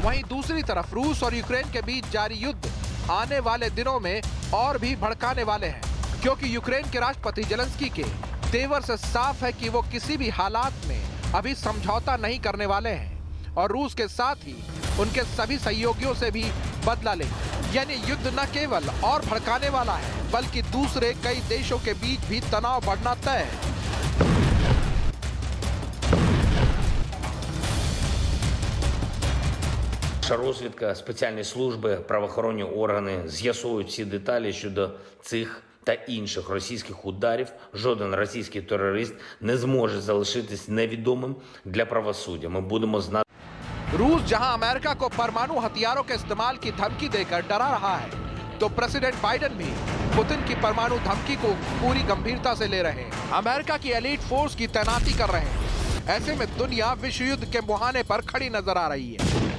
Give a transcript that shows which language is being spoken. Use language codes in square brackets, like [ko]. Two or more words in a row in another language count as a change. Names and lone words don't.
[hi] वहीं दूसरी तरफ रूस और यूक्रेन के बीच जारी युद्ध आने वाले दिनों में और भी भड़काने वाले हैं, क्योंकि यूक्रेन के राष्ट्रपति ज़ेलेंस्की के तेवर से साफ है कि वो किसी भी हालात में अभी समझौता नहीं करने वाले हैं और रूस के साथ ही उनके सभी सहयोगियों से भी बदला लेंगे। यानी युद्ध न केवल और भड़काने वाला है बल्कि दूसरे कई देशों के बीच भी तनाव बढ़ना तय है। [uk] Розвідка, спеціальні служби, правоохоронні органи з'ясовують всі деталі щодо цих та інших російських ударів. Жоден російський терорист не зможе залишитись невідомим для правосуддя. Ми будемо знати. [hi] रूस जहां अमेरिका को परमाणु हथियारों के इस्तेमाल की धमकी देकर डरा रहा है, तो प्रेसिडेंट बाइडेन भी पुतिन की परमाणु धमकी को पूरी गंभीरता से ले रहे हैं। अमेरिका की एलीट फोर्स की तैनाती कर रहे हैं। ऐसे में दुनिया विश्व युद्ध के मुहाने पर खड़ी नजर आ रही है।